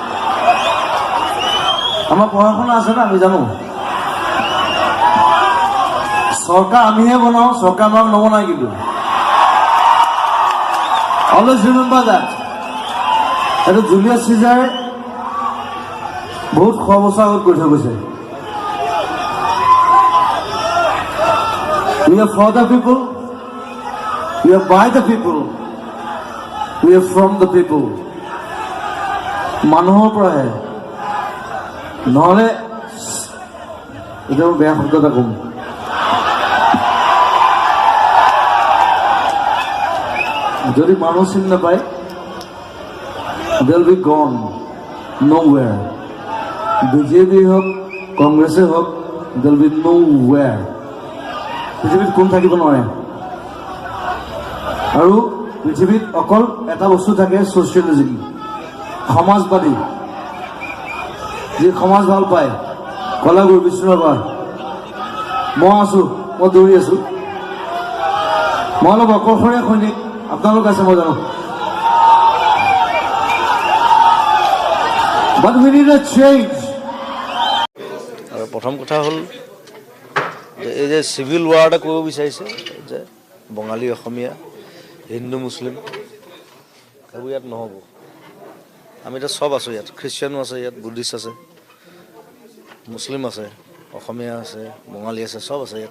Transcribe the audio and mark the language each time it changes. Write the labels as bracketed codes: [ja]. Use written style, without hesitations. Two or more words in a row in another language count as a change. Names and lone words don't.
[as] আমাৰ পঢ়া শুনা আছে না, আমি জানো। চৰকাৰ আমিহে বনাওঁ, চৰকাৰ আমাক নবনাই। কিন্তু [en] always remember that, [as] এইটো জুলিয়াছ চিজাৰে বহুত 100 বছৰ আগত কৈ থৈ গৈছে। [en] We are for the people, we are by the people, we are from the people. [as] মানুহৰ পৰাহে, নহ'লে এতিয়া বেয়া শব্দ এটা কম, যদি মানুহ চিনি নাপায়, [en] they'll be gone nowhere. [as] বিজেপি হওক, কংগ্ৰেছে হওক, [en] they'll be nowhere. [as] পৃথিৱীত কোন থাকিব নোৱাৰে। আৰু পৃথিৱীত অকল এটা বস্তু থাকে, ছ'চিয়েলিজিম, সমাজবাদী। যি সমাজ ভাল পায়, কলাগুৰু বিষ্ণুৰাভা, মই আছো, মই দৌৰি আছো। মই অলপ অকলশৰীয়া সৈনিক, আপোনালোক আছে মই জানো। [en] But we need a change. [as] আৰু প্ৰথম কথা হ'ল যে এই যে চিভিল ৱাৰ এটা কৰিব বিচাৰিছে, যে বঙালী অসমীয়া, হিন্দু মুছলিম, সেইবোৰ ইয়াত নহ'ব। আমি এতিয়া চব আছোঁ ইয়াত, খ্ৰীষ্টিয়ানো আছে ইয়াত, বুদ্ধিষ্ট আছে, মুছলিম আছে, অসমীয়া আছে, বঙালী আছে, চব আছে ইয়াত।